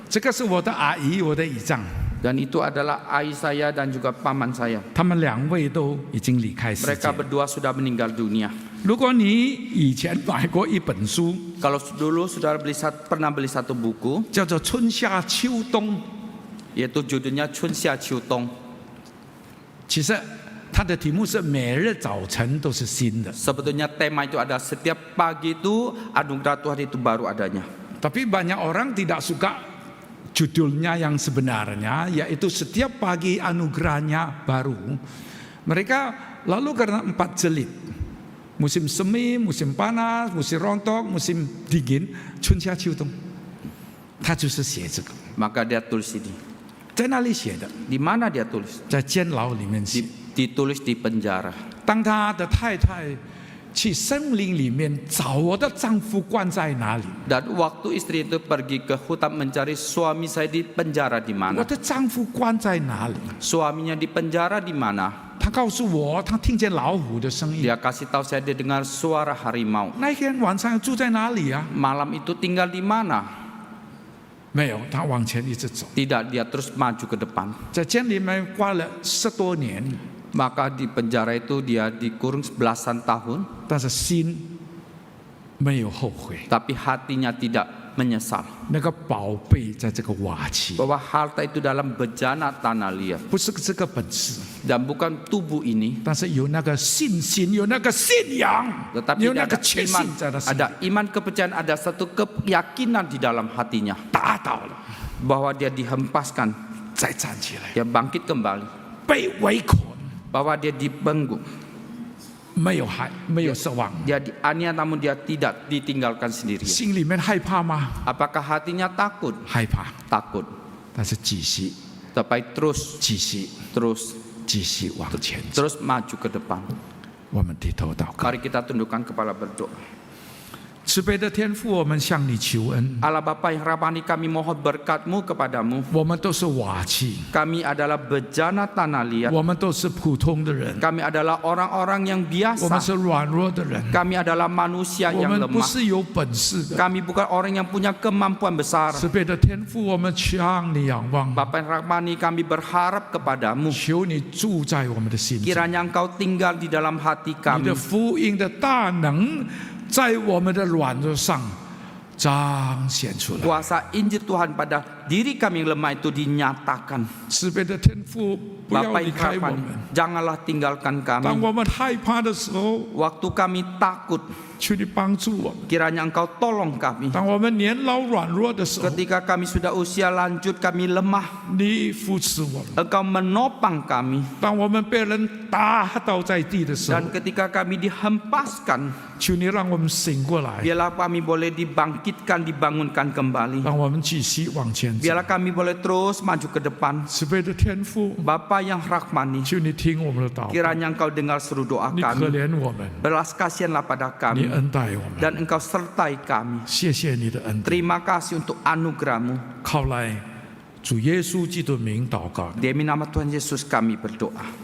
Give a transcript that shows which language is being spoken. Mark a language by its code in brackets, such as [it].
[zh] 这个是我的阿姨，我的姨丈， [id] dan itu adalah ayah saya dan juga paman saya. [zh] 他们两位都已经离开世界 [id] Mereka。 berdua sudah meninggal dunia. [zh] 如果你以前买过一本书， [id] Kalau dulu saudara pernah beli satu buku [zh] 叫做《春夏秋冬》， [id] yaitu judulnya Chun Xia Chiu Tong. [zh] 其实它的题目是每日早晨都是新的， [id] Sebetulnya tema itu ada setiap pagi itu anugerah Tuhan itu baru adanya. tapi banyak orang tidak suka judulnya yang sebenarnya, yaitu setiap pagi anugerahnya baru. Mereka lalu karena 4 jelit, musim semi, musim panas, musim rontok, musim dingin, [zh] 春夏秋冬，他就是写这个， [id] Maka dia tulis ini. [zh] 在那里写的， [id] Di mana dia tulis? [zh] 在监牢里面写。 [id] Ditulis di penjara. [zh] 当他的太太去森林里面找我的丈夫关在哪里， [id] Dan waktu istri itu pergi ke hutan mencari suami saya di penjara di [zh] 我 [id] mana? [zh] 的丈夫关在哪里？ [id] Suaminya di penjara di mana? [zh] 他告诉我，他听见老虎的声音。 [id] Dia kasih tahu saya dia dengar suara harimau. [zh] 那天晚上住在哪里啊？ [id] Malam itu tinggal di mana? [zh] 没有，他往前一直走， [id] Tidak, dia terus maju ke depan. [zh] 在监里面关了10多年， [id] Maka di penjara itu dia dikurung belasan tahun, [zh] 但是心没有后悔。 [id] tapi hatinya tidak menyesal [zh] 那个宝贝在这个瓦器， [id] bahwa harta itu dalam bejana tanah liat [zh] 不是这个本事， [id] dan bukan tubuh ini, [zh] 但是有那个信心，有那个信仰， [id] tetapi [zh] 有那 [id] ada [zh] 个确信 [id] iman, [zh] 在他心里 [id] ada iman kepercayaan, ada satu keyakinan di dalam hatinya [zh] 打倒了， [id] bahwa dia dihempaskan, [zh] 再站起来， [id] dia bangkit kembali, [zh] 被围捆， [id] bahwa dia dibenggu, [zh] 没有害，没有失望， [id] dia dianiaya namun dia tidak ditinggalkan sendirian. [zh] 心里面害怕吗？ [id] Apakah hatinya takut? [zh] 害怕， [id] Takut, [zh] 但是继续， [id] tapi terus [zh] 继续， [id] terus [zh] 继续往前走。 [id] terus maju ke depan. [zh] 我们低头祷告， [id] Mari kita tundukkan kepala berdoa. [zh] 慈悲的天父，我们向你求恩。 [id] Allah Bapa yang Rabani, kami mohon berkat-Mu kepadamu. [zh] 我们都是瓦器， [id] Kami adalah bejana tanah liat. [zh] 我们都是普通的人， [id] Kami adalah orang-orang yang [zh] 我们 [id] biasa. [zh] 是软弱的人， [id] Kami adalah manusia [zh] 我 [id] yang [zh] 们不 [id] lemah. [zh] 是有本事的。 [id] Kami bukan orang yang punya kemampuan besar. [zh] 慈悲的天父，我们向你仰望， [id] Bapa yang Rabani, kami berharap kepadamu. [zh] 求你住在我们的心中， [id] Kiranya Engkau tinggal di dalam hati [zh] 你 [id] kami. [zh] 的福音的大能在我们的软弱上彰显出来。 [id] Kuasa Injil Tuhan pada diri kami yang lemah itu dinyatakan. [zh] 慈悲的天父，不要 [id] Bapa [zh] 离 [id] yang [zh] 开我 [id] Rabani, [zh] 们。 [id] janganlah tinggalkan [zh] 当 [id] kami. [zh] 我们害怕的时候， [id] Waktu kami takut, [zh] 求你帮助我们； [id] kiranya Engkau tolong kami. [zh] 当我们年老软弱的时候， [id] Ketika kami sudah usia lanjut, kami lemah, [zh] 你扶持我们； [id] Engkau menopang kami. [zh] 当我们被人打倒在地的时候， [id] Dan ketika kami dihempaskan, [zh] 求你让我们醒过来， [id] biarlah kami boleh dibangkitkan, dibangunkan kembali. [zh] 让我们继续往前走。 [id] Biarlah kami boleh terus maju ke depan. [zh] 慈悲的天父， [id] Bapa yang rahmani, [zh] 求你听我们的祷告， [id] kiranya Engkau dengar seru doa [zh] 你可 [id] kami. [zh] 怜我们， [id] Belas kasihanlah pada [zh] 你 [id] kami [zh] 恩待我们， [id] dan Engkau sertai kami. [zh] 谢谢你的恩典。 [id] Terima kasih untuk anugerah-Mu. [zh] 靠来主耶稣基督的名祷告， [id] Demi nama Tuhan Yesus kami berdoa.